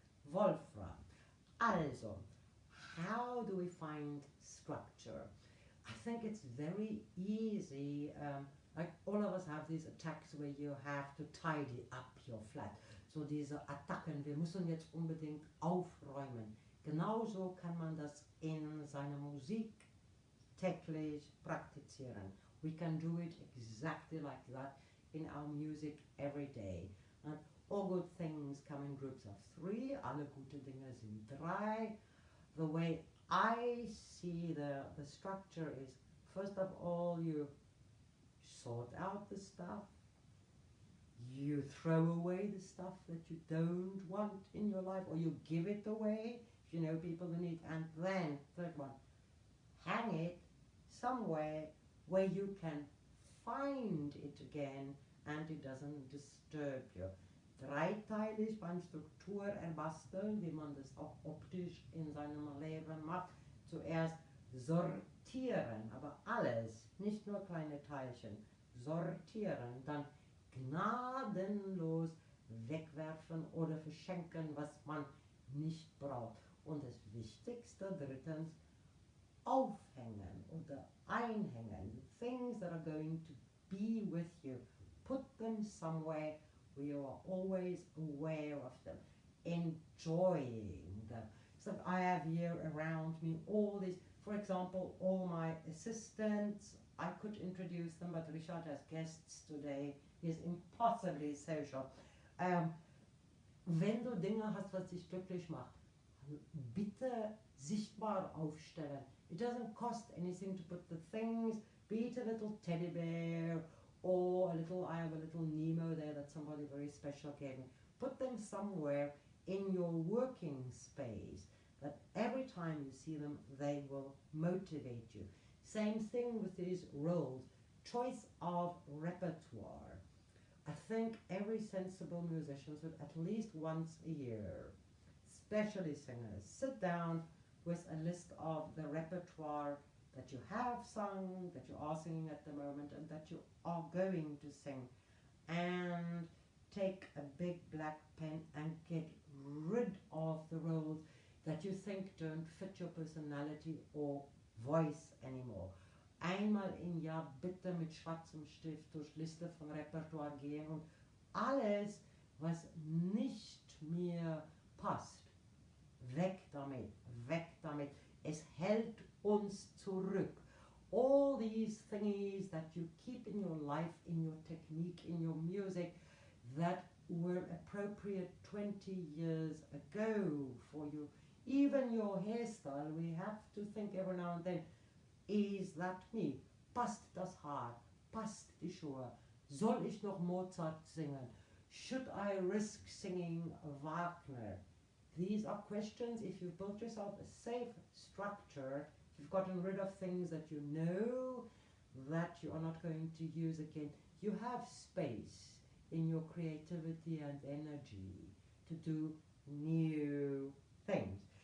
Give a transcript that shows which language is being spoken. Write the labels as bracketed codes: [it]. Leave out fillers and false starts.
[en] Wolfram. Also, how do we find structure? I think it's very easy. Like all of us have these attacks where you have to tidy up your flat. [de] So diese Attacken, wir müssen jetzt unbedingt aufräumen. Genauso kann man das in seiner Musik täglich praktizieren. [en] We can do it exactly like that in our music every day. And all good things come in groups of three. [de] Alle gute Dinge sind drei. [en] The way I see the structure is, first of all, you sort out the stuff. You throw away the stuff that you don't want in your life, or you give it away if you know people who need. And then, third one, hang it somewhere where you can find it again and it doesn't disturb you. [de] Dreiteilig beim Struktur erbasteln, wie man das auch optisch in seinem Leben macht. Zuerst sortieren, aber alles, nicht nur kleine Teilchen, sortieren, dann gnadenlos wegwerfen oder verschenken, was man nicht braucht. Und das Wichtigste, drittens, aufhängen oder einhängen. [en] Things that are going to be with you. Put them somewhere where you are always aware of them, enjoying them. So I have here around me all these, for example, all my assistants. I could introduce them, but Richard has guests today. He is impossibly social. [de] Wenn du Dinge hast, was dich glücklich macht, bitte sichtbar aufstellen. [en] It doesn't cost anything to put the things, be it a little teddy bear or I have a little Nemo there that somebody very special gave me. Put them somewhere in your working space that every time you see them, they will motivate you. Same thing with these roles. Choice of repertoire. I think every sensible musician should at least once a year, especially singers, sit down with a list of the repertoire that you have sung, that you are singing at the moment, and that you are going to sing. And take a big black pen and get rid of the roles that you think don't fit your personality or voice anymore. [de] Einmal im Jahr bitte mit schwarzem Stift durch Liste von Repertoire gehen und alles, was nicht mehr passt, weg damit, weg damit. Es hält uns zurück. [en] All these thingies that you keep in your life, in your technique, in your music, that were appropriate 20 years ago for you. Even your hairstyle, we have to think every now and then, is that me? [de] Passt das Haar? Passt die Schuhe? Soll ich noch Mozart singen? [en] Should I risk singing Wagner? These are questions. If you've built yourself a safe structure, if you've gotten rid of things that you know that you are not going to use again, you have space in your creativity and energy to do new things.